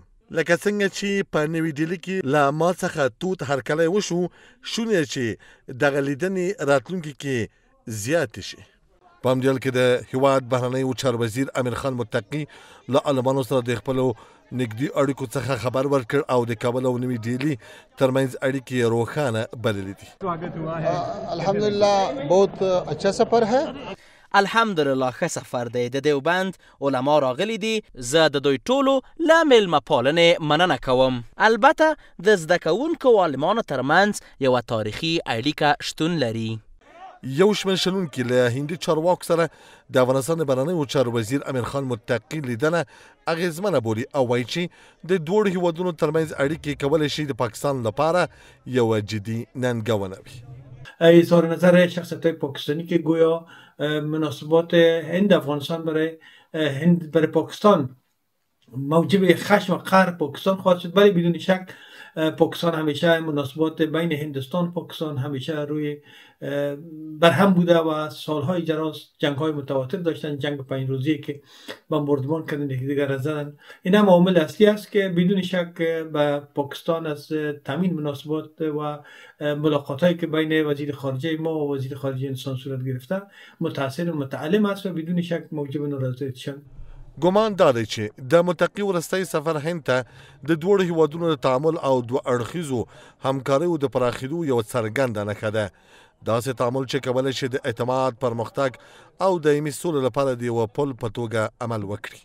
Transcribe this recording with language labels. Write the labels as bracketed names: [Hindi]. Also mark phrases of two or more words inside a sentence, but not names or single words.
[Pashto] لکه څنګه چې په نوي ډیلي کې له ما څخه توت هرکلی وشو، شونې چې دغه لیدنې راتلونکي کې زیات شي. په همدې حال کې د هیواد بهرنیو چارو وزیر امیر خان متقي له عالمانو سره د خپلو نږدې اړیکو څخه خبر ورکړ او د کابل او نوي ډیلي ترمنځ اړیکې روښانه بللې دي. [Urdu] الحمدلله بہت اچھا سفر ہے. [Pashto] الحمدلله ښه سفر دی. د دیوبند علما راغلي دي. زه د دوی ټولو له میلمه پالنې مننه کوم. البته د زده کوونکو او عالمانو ترمنځ یوه تاریخي اړیکه شتون لري. یو شمېر شنونکي له هندي چارواکو سره د افغانستان د بهرنیو چارو وزیر امیر خان متقي لیدنه اغېزمنه بولي او وایي چې د دواړو هیوادونو ترمنځ اړیکې کولی شي د پاکستان لپاره یوه جدي ننګونه وي. [Persian] اظهار نظر شخصیت‌های پاکستانی که گویا مناسبات هند افغانستان برای پاکستان موجب خشم و قهر پاکستان خواهد شد، ولی بدون شک پاکستان همیشه مناسبات بین هندوستان و پاکستان همیشه روی برهم بوده و سالهای دراز جنگ‌های متواتر داشتن. جنگ 5 روزی که بمباردمان کردن یکدیگر را زدن، این هم عامل اصلی است که بدون شک به پاکستان از تامین مناسبات و ملاقات‌هایی که بین وزیر خارجه ما و وزیر خارجه هندوستان صورت گرفته متأثر و متعلم است و بدون شک موجب ناراضیت شد. [Pashto] ګمان دا دی چې د متقي وروستی سفر هند ته د دواړو هیوادونو د تعامل او دوه اړخیزو همکاریو د پراخېدو یوه څرګنده نښه ده. داسې تعامل چې کولی شي د اعتماد، پرمختګ او دایمي سولې لپاره د یوه پل په توګه عمل وکړي.